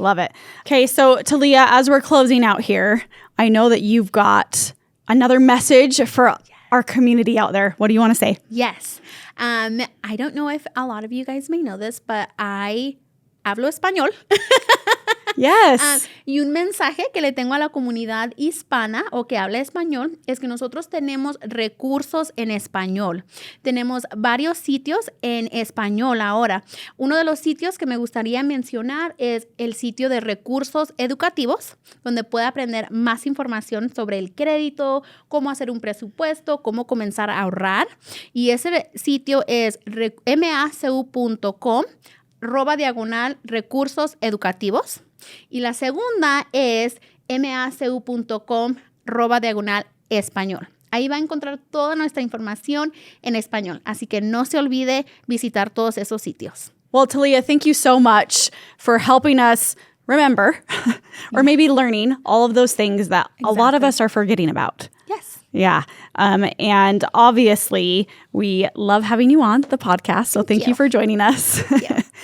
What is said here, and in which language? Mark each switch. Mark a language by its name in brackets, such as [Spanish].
[English] Love it. Okay. So Talia, as we're closing out here, I know that you've got another message for our community out there. What do you want to say? Yes. I don't know if a lot of you guys may know this, but I [Spanish] hablo español. [English] Yes. [Spanish] Y un mensaje que le tengo a la comunidad hispana o que habla español es que nosotros tenemos recursos en español. Tenemos varios sitios en español ahora. Uno de los sitios que me gustaría mencionar es el sitio de recursos educativos, donde puede aprender más información sobre el crédito, cómo hacer un presupuesto, cómo comenzar a ahorrar. Y ese sitio es macu.com/recursos educativos. Y la segunda es macu.com/español. Ahí va a encontrar toda nuestra información en español. Así que no se olvide visitar todos esos sitios. [English] Well, Talia, thank you so much for helping us remember or maybe learning all of those things that a lot of us are forgetting about. Yes. Yeah. And obviously, we love having you on the podcast. So thank you for joining us. Yeah.